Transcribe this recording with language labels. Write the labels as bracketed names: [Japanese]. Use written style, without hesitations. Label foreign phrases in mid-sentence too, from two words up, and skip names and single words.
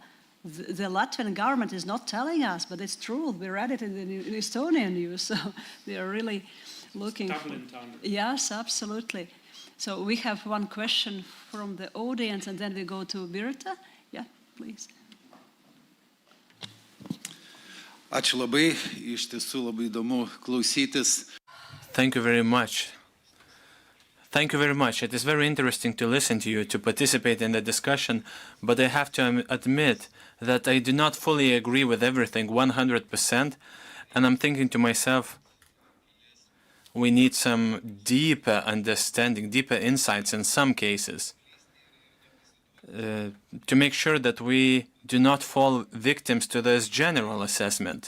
[English] The Latvian government is not telling us, but it's true. We read it in Estonian news, so they are really looking. Yes, absolutely. So we have one question from the audience, and then we go to Birta. Yeah, please. [Lithuanian] Ačiū labai, iš tiesų labai įdomu klausytis. [English] Thank you very much. Thank you very much. It is very interesting to listen to you, to participate in the discussion, but I have to admit that I do not fully agree with everything 100%, and I'm thinking to myself, we need some deeper understanding, deeper insights in some cases, to make sure that we do not fall victims to this general assessment.